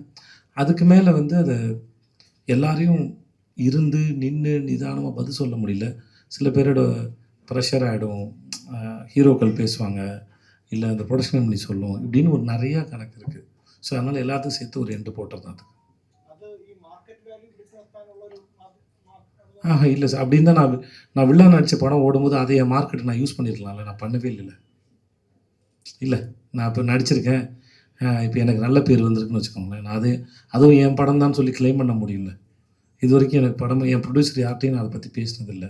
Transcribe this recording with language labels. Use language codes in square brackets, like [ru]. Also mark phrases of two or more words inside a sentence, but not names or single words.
[ta] அதுக்கு மேலே வந்து அதை எல்லாரையும் இருந்து நின்று நிதானமாக பதில் சொல்ல முடியல. சில பேரோட ப்ரெஷர் ஆகிடும், ஹீரோக்கள் பேசுவாங்க, இல்லை அந்த [en] production company [ta] சொல்லும், இப்படின்னு ஒரு நிறையா கணக்கு இருக்குது. ஸோ அதனால் எல்லாத்துக்கும் சேர்த்து ஒரு எண்டு போட்டது தான் அது. [ml] അത് ഈ [en] market value [ml] പിടിച്ചു നിർത്താനുള്ള ഒരു [ta] இல்லை சார், அப்படின்னு தான் நான் வில்லன் நடித்த படம் ஓடும்போது அதை என் மார்க்கெட்டை நான் யூஸ் பண்ணியிருக்கலாம்ல, நான் பண்ணவே இல்லைல்ல. இல்லை, நான் இப்போ நடிச்சிருக்கேன், இப்போ எனக்கு நல்ல பேர் வந்திருக்குன்னு வச்சுக்கோங்களேன். நான் அதுவும் என் படம் தான் சொல்லி கிளைம் பண்ண முடியல. இது வரைக்கும் எனக்கு படம் என் ப்ரொடியூசர் யார்ட்டையும் நான் அதை பற்றி பேசினதில்லை.